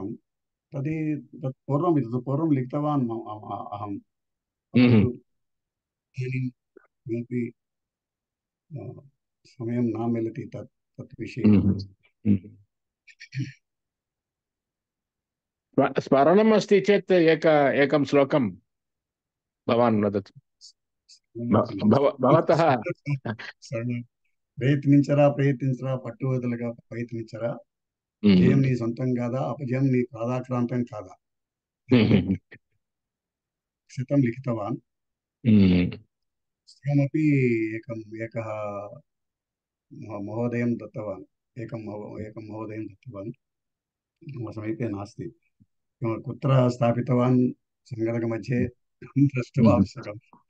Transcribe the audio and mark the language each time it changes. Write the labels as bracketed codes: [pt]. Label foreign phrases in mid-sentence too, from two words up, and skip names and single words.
[sa] तत् पूर्वं लिखितवान् अहं, परन्तु इदानीं किमपि समयं न मिलति तत् विषये। स्मरणम् अस्ति चेत् एकं श्लोकं भवान् वदतु। भवतः [te] ప్రయత్నించరా పట్టువదలగా ప్రయత్నించరా, విజయం నీ సొంతం కాదా, అపజయం నీ పాదాక్రాంతం కాదా. [sa] శతం లిఖితవాన్. स्वयमपि एकः महोदयं दत्तवान्, एकं महोदयं दत्तवान्। मम समीपे नास्ति। कुत्र स्थापितवान् सङ्गणकमध्ये द्रष्टुम् आवश्यकम्।